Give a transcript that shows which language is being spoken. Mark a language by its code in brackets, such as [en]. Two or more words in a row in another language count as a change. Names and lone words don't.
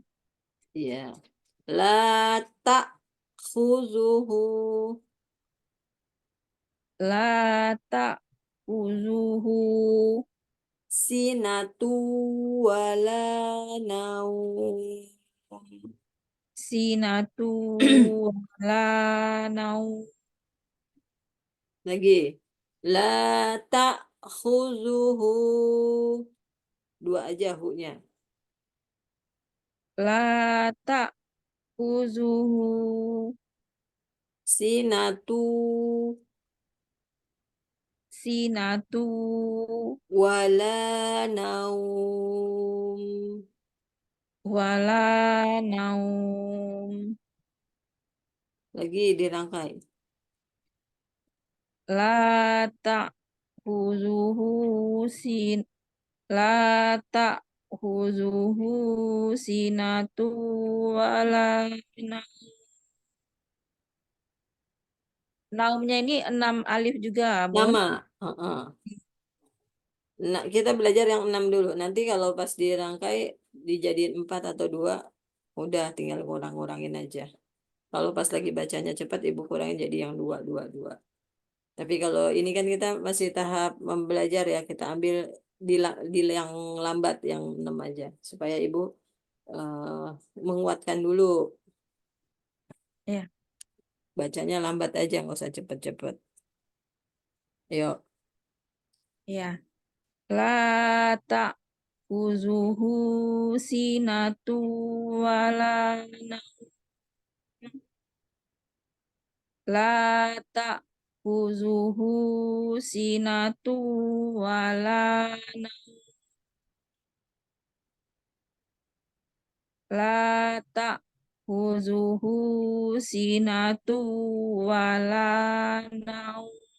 [ar] Ya. لا تأخذه لا تأخذه سنة ولا نوم. سنة ولا نوم. Lagi. لا تأخذه. [id] Dua aja hu-nya. [ar] لا تأخذه Sinatu sinatu ولا نوم. ولا نوم. [id] Lagi dirangkai. [ar] لا تأخذه سن لا تأخذه سنة ولا نوم. [id] Naumnya ini 6 alif juga, Bun. Nama. Heeh. Nah, kita belajar yang 6 dulu. Nanti kalau pas dirangkai dijadiin 4 atau 2, udah tinggal kurang-kurangin aja. Kalau pas lagi bacanya cepat, ibu kurangin jadi yang 2 2 2. Tapi kalau ini kan kita masih tahap membelajar ya, kita ambil di yang lambat, yang 6 aja. Supaya ibu eh, menguatkan dulu. Ya, Bacanya lambat aja, nggak usah cepet-cepet. Yuk. ya. [ar] لا تأخذه سنة ولا نوم. لا تأخذه سنة ولا لا تأخذه سنة ولا نوم.